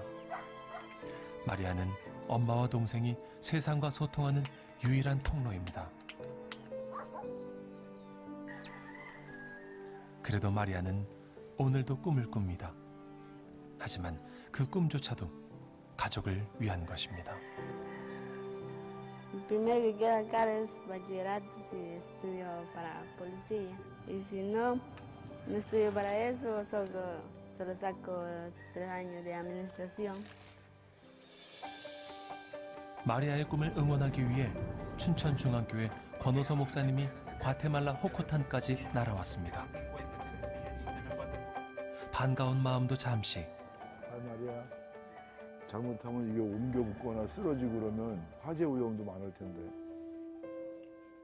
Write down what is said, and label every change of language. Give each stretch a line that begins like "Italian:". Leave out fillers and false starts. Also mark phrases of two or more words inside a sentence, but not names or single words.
Korean: 마리아는 엄마와 동생이 세상과 소통하는 유일한 통로입니다. 그래도 마리아는 오늘도 꿈을 꿉니다. 하지만 그 꿈조차도 가족을 위한 것입니다.
Spanish: Primero que queda acá es bachillerato si estudio para policía. Y si no, no estudio para eso, solo saco 3 años de administración.
Korean: 마리아의 꿈을 응원하기 위해 춘천중앙교회 권호서 목사님이 과테말라 호코탄까지 날아왔습니다. 반가운 마음도 잠시. 마리아, 잘못하면 이게 옮겨 붙거나 쓰러지고 그러면 화재 위험도 많을 텐데.